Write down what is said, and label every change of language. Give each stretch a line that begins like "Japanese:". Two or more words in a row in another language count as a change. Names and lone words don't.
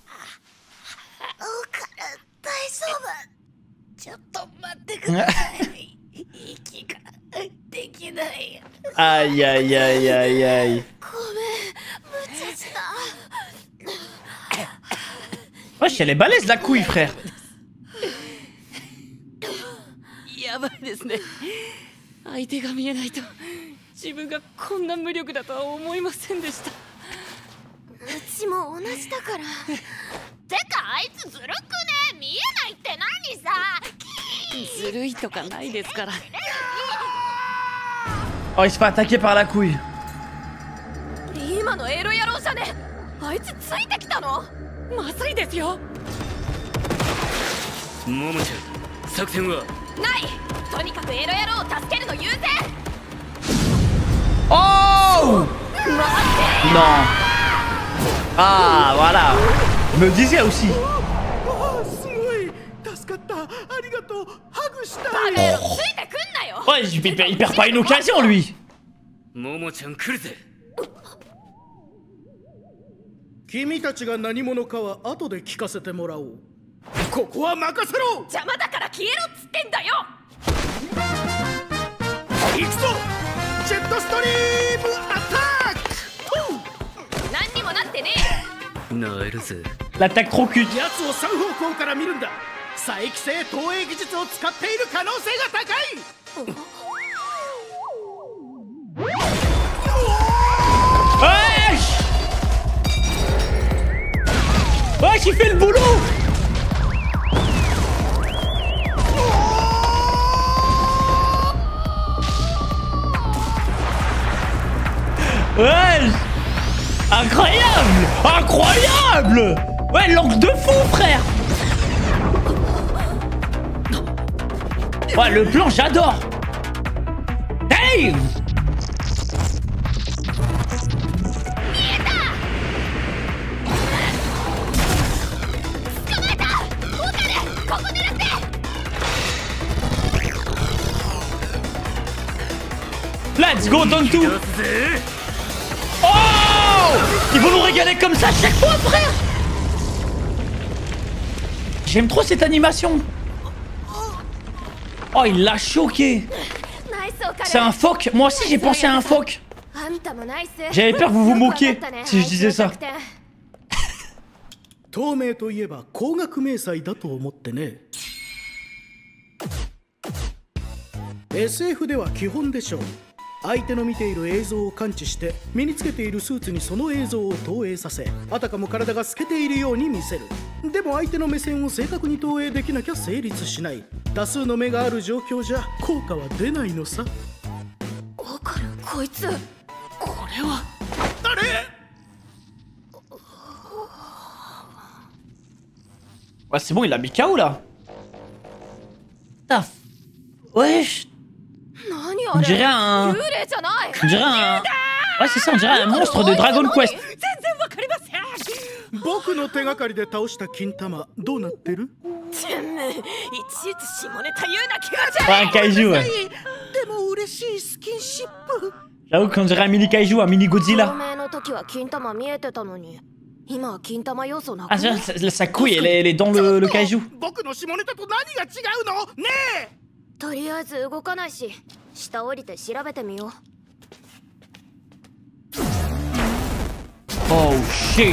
French: Aïe, aïe, aïe, aïe, aïe. Wesh, elle est balèze la couille, frère.
Japanese: やばいですね。相手が見えないと自分がこんな無力だとは思いませんでした。うちも同じだから。てかあいつずるくね？見えないって何さ。ずるいとかないですから。
French: Oh, il se fait attaquer par la couille.
Japanese: 今のエロ野郎じゃね。あいつついてきたの？まずいですよ。ももちゃん、
French: Oh non. Ah, voilà. Je me disais aussi. Ouais, il perd pas une occasion, lui.
Japanese: 君たちが何者かは後で聞かせてもらおう。ここは任せろ。邪魔だから消えろっつってんだよ。行くぞ。ジェットストリームアタック。何にもなってねえ。なえるぜ。
French: L'attaque trop cute.
Japanese: やつを3方向から見るんだ。佐伯製投影技術を使っている可能性が高い。
French: Wesh, il fait le boulot. Wesh. Incroyable. Incroyable. Ouais, l'angle de fou, frère. Ouais, le plan, j'adore.
English: Dave. Let's go,
French: Tontu. Oh, ils vont nous régaler comme ça chaque fois, frère. J'aime trop cette animation. Oh, il l'a choqué. C'est un phoque. Moi aussi, j'ai pensé à un phoque. J'avais peur que vous vous moquiez si je disais ça.
Japanese: 透明といえば光学迷彩だと思ってね。SF では基本でしょう。相手の見ている映像を感知して身につけているスーツにその映像を投影させ、あたかも体が透けているように見せる。でも相手の目線を正確に投影できなきゃ成立しない。多数の目がある状況じゃ効果は出ないのさ。わかる、こいつ。これはあれ
French: Ouais, c'est bon, il a mis KO là. Putain. Wesh. On dirait un. On dirait un. Ouais, c'est ça, on dirait un monstre de Dragon Quest.
Japanese: 僕の手がかりで倒した金玉どうなってる？いちいち下ネタ言うな、気がじゃ。
French: Ouais, un kaiju, ouais.
Japanese: でも嬉しいスキンシップ。
French: J'avoue qu'on dirait un mini kaiju, un mini Godzilla. Ah, sa couille, elle est dans le kaiju.
Japanese: 僕の下ネタと何が違うの？ねえ。とりあえず動かないし、下降りて調べてみよう。
English: Oh shit.